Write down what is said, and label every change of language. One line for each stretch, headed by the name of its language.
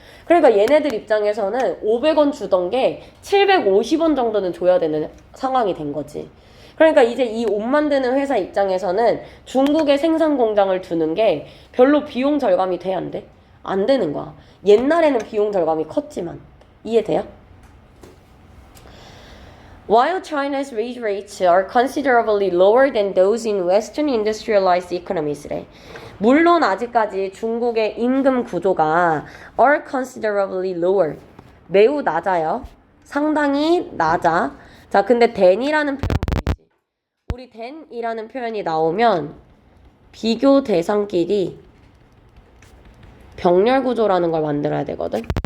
Korean: 그러니까 얘네들 입장에서는 500원 주던 게 750원 정도는 줘야 되는 상황이 된 거지. 그러니까 이제 이 옷 만드는 회사 입장에서는 중국에 생산 공장을 두는 게 별로 비용 절감이 돼, 안 돼? 안 되는 거야. 옛날에는 비용 절감이 컸지만. 이해돼요?
English: While China's wage rates are considerably lower than those in Western industrialized economies래.
Korean: 물론 아직까지 중국의 임금 구조가
English: are considerably lower.
Korean: 매우 낮아요. 상당히 낮아. 자, 근데 than이라는 표현 보이지? 우리 than이라는 표현이 나오면 비교 대상끼리 병렬 구조라는 걸 만들어야 되거든.